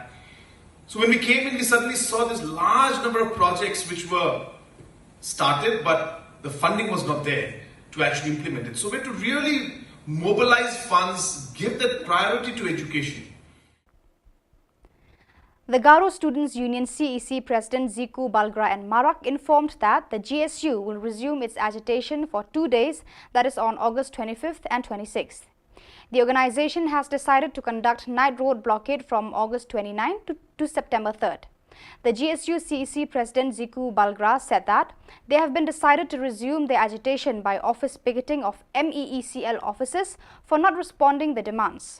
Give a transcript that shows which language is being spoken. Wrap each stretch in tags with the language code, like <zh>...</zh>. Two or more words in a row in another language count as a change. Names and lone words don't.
<en>So when we came in, we suddenly saw this large number of projects which were started, but the funding was not there to actually implement it. So we had to really mobilize funds, give that priority to education. The Garo Students' Union CEC President Ziku Balgra and Marak informed that the GSU will resume its agitation for 2 days, that is on August 25th and 26th. The organization has decided to conduct night road blockade from August 29th to September 3rd. The GSU CEC President Ziku Balgra said that they have been decided to resume their agitation by office picketing of MEECL offices for not responding the demands.</en>